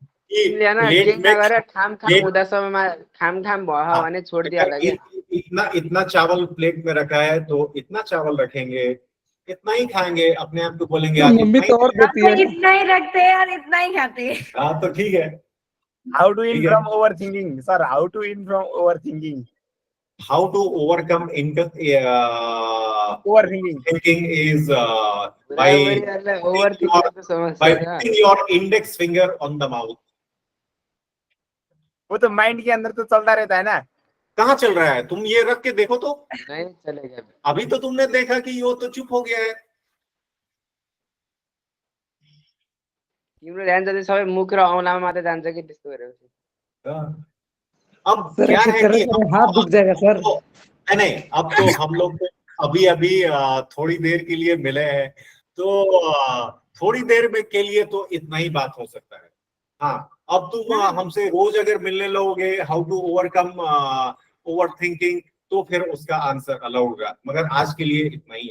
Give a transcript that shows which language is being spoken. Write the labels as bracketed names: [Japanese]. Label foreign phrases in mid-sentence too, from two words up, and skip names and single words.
[Hindi] छोड़ दिया लगे। इतना चावल प्लेट में रखा है तो इतना चावल रखेंगे, इतना ही खाएंगे, अपने आप को बोलेंगे आज मम्मी इतना तो और देती है। इतना ही रखते हैं और इतना ही खाते हैं। हाँ, तो ठीक है। [English] How to win [Hindi] ठीक है। [English] from overthinking, sir? How to win from overthinking? How to overcome Overthinking. thinking is by putting your index finger on the mouth. [Hindi] वो तो माइंड के अंदर तो चलता रहता है ना। कहाँ चल रहा है? तुम ये रख के देखो तो। नहीं चलेगा। अभी तो तुमने देखा कि वो तो चुप हो गया है। [Nepali] तिम्रो ध्यान जाँदै सबै मुख र औँलामा मात्रै जान्छ कि त्यस्तो गरेपछि। [Hindi] अब सर क्या ऐसे है कर कि रहे हाथ दुख जाएगा सर। नहीं, अब तो हम लोग अभी थोड़ी देर के लिए मिले हैं, तो थोड़ी देर में के लिए तो इतना ही बात हो सकता है। हाँ, अब तुम हमसे रोज अगर मिलने लगोगे [English] how to overcome over thinking, [Hindi] तो फिर उसका आंसर अलग होगा, मगर आज के लिए इतना ही है।